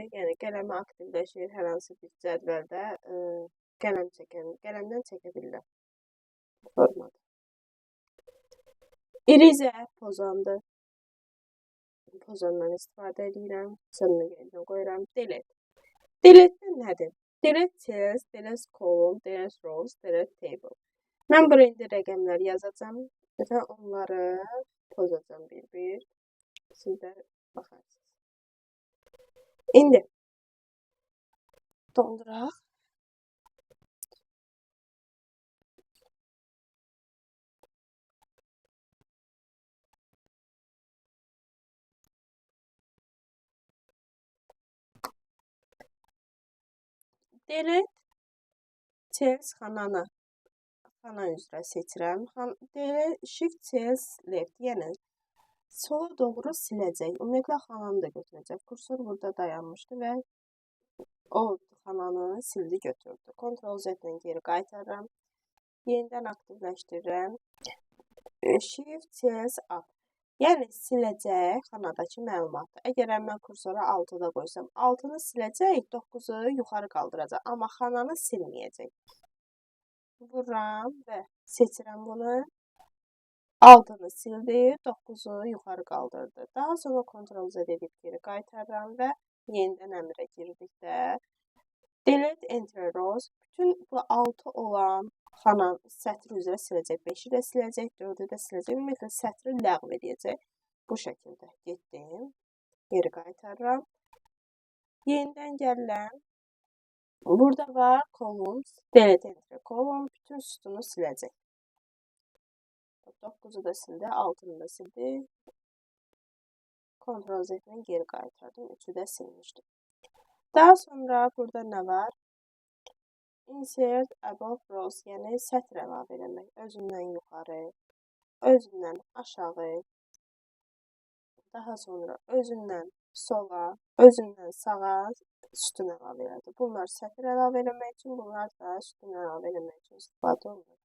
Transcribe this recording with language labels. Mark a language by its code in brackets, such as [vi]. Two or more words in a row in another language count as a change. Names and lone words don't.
[az] Yəni qələmi aktivləşir hər hansı bir cədvəldə qələmdən çəkə bilirlər. Formada. Eraser pozandır. Pozandan istifadə edirəm. Sönmə yerinə qoyuram. [en] Delete. Delete nədir? Delete cells, delete column, delete rows, delete table. [az] Mən buraya indi rəqəmlər yazacağam və onları pozacağam bir-bir. Siz də baxarsınız. İndi dolduraq. [en] Delete cells [az] xana üzrə seçirəm. [en] Delete shift cells left, [az] yəni sola doğru siləcək. Ümumiyyətlə xananı da götürəcək. Kursor burada dayanmışdı və o xananı sildi götürdü. Ctrl Z ilə geri qaytarıram. Yenidən aktivləşdirirəm. [en] Shift cells up. [az] Yəni siləcək xanadakı məlumatı. Əgər mən kursora 6-da qoysam, 6-nı siləcək, 9-u yuxarı qaldıracaq. Amma xananı silməyəcək. Vururam və seçirəm bunu. 6-nı sildi, 9-u yuxarı qaldırdı. Daha sonra Ctrl Z edib geri qaytarıram və yenidən əmrə girdikdə [en] delete enter rows. [az] Bütün bu 6 olan sətr üzrə siləcək. 5-i də siləcək, 4-ü də siləcək. Ümumiyyətlə sətri ləğv edəcək. Bu şəkildə getdim. Geri qaytarıram. Yenidən gəlirəm. Burada var columns. [en] Delete enter column. [az] Bütün sütunu siləcək. 9-u da sildi, 6-nı da sildi. Ctrl Z ilə geri qaytardım. 3-ü də silmişdim. Daha sonra burada nə var? [en] Insert above rows, [az] yəni sətr əlavə eləmək. Özündən yuxarı, özündən aşağı, daha sonra özündən sola, özündən sağa sütun əlavə elədi. Bunlar sətr əlavə eləmək üçün, bunlar da sütun əlavə eləmək üçün istifadə olunur.